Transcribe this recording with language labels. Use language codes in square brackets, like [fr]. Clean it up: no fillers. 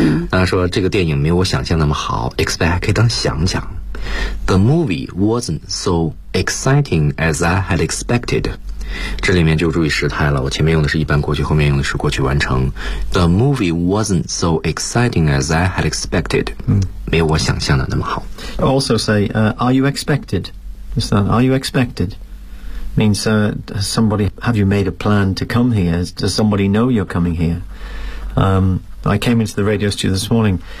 [zh] 他说这个电影没有我想象那么好。 Expect 可以当想讲。 [en] The movie wasn't so exciting as I had expected. [zh] 这里面就注意时态了，我前面用的是一般过去，后面用的是过去完成。 [en] The movie wasn't so exciting as I had expected. [zh] 没有我想象的那么好。 [en] You also say, are you expected? Is that, are you expected? Means, somebody, have you made a plan to come here? Does somebody know you're coming here? I came into the radio studio this morning.